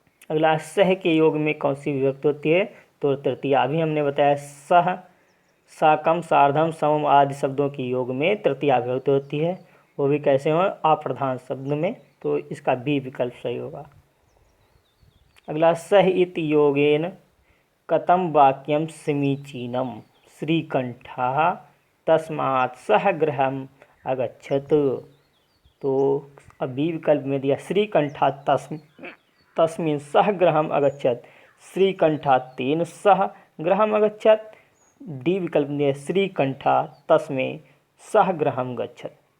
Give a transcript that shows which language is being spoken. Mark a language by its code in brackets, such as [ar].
[hi] अगला सह के योग में कौन सी विभक्ति होती है? तो तृतीया। अभी हमने बताया सह साकम सार्धम समम आदि शब्दों की योग में तृतीया विभक्ति होती है, वो भी कैसे हो? अप्रधान शब्द में। तो इसका बी विकल्प सही होगा। अगला [sa] सह इति योगेन कथम वाक्यम समीचीनम श्रीकंठः तस्मात् सह गृहम अगच्छत। [hi] तो बी विकल्प में दिया [sa] श्रीकंठा तस्मिन् सह गृहम अगच्छत, श्रीकंठा तेन सह गृहम अगच्छत। [hi] डी विकल्प में दिया [sa] श्रीकंठा तस्मै सह गृहम गच्छत।